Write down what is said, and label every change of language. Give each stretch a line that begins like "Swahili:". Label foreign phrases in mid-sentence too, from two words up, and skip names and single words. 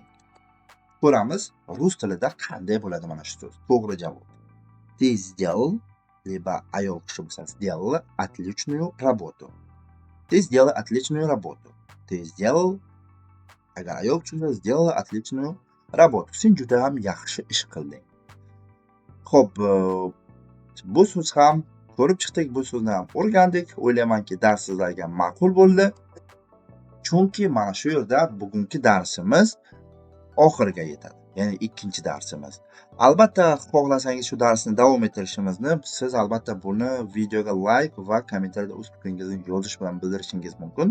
Uzbek: Ko'ramiz, rus tilida qanday bo'ladi mana shu so'z. To'g'ri javob.
Russian: Ты сделал, lибо
Uzbek: ayol kishi bo'lsa,
Russian: сделала отличную работу. Ты сделала отличную работу. Ты сделал,
Uzbek: agar ayol kishi bo'lsa,
Russian: сделала отличную работу.
Uzbek: Sen juda ham yaxshi ish qilding. Xo'p, bu so'z ham ko'rib chiqdik, bu so'zni ham o'rgandik. O'ylaymanki, dars sizlarga ma'qul bo'ldi. Chunki mana shu yerda bugungi darsimiz oxiriga yetadi. Ya'ni ikkinchi darsimiz. Albatta, xohlasangiz shu darsni davom ettirishimizni, siz albatta buni videoga like va kommentariyada o'z fikringizni yozish bilan bildirishingiz mumkin.